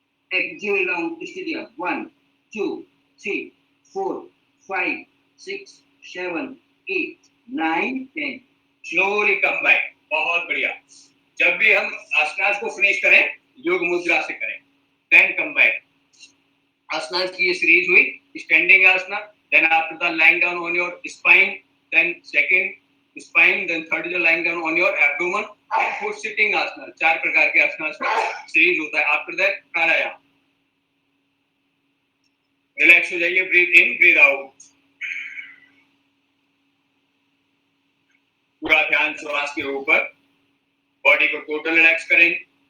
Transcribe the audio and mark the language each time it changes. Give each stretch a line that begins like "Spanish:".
English: Exhale down, stay there. 1 2 3 4 5 6 7 8 9 10। Slowly come back.
Hindi: बहुत बढ़िया। जब भी हम आसनास को फिनिश करें योग मुद्रा से करें,
English: Then come back.
Hindi: आसनास की ये सीरीज हुई,
English: Standing asana, then after that lying down on your spine, then second spine, then third is lying down on your abdomen, and fourth sitting asana।
Hindi: 4 प्रकार के आसनास का सीरीज होता है।
English: after that
Hindi: pranayama. रिलैक्स हो जाइए,
English: Breathe in, breathe out.
Hindi: पूरा ध्यान श्वास के ऊपर, बॉडी को टोटल रिलैक्स करें।